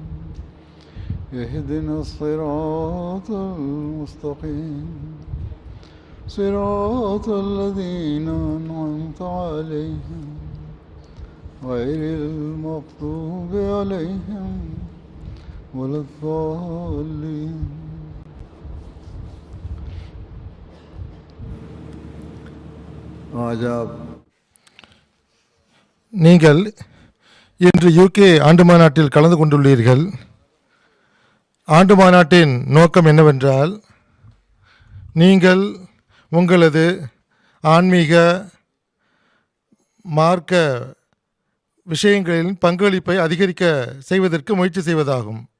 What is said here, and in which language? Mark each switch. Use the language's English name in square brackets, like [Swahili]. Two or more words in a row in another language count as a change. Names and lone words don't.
[Arabic] اهدنا الصراط المستقيم صراط الذين أنعمت عليهم غير المغضوب عليهم ولا الضالين. [Tamil] நீங்கள் இன்று யூகே ஆண்டு மாநாட்டில் கலந்து கொண்டுள்ளீர்கள். ஆண்டு மாநாட்டின் நோக்கம் என்னவென்றால், நீங்கள் உங்களது ஆன்மீக மார்க்க விஷயங்களின் பங்களிப்பை அதிகரிக்க செய்வதற்கு முயற்சி செய்வதாகும்.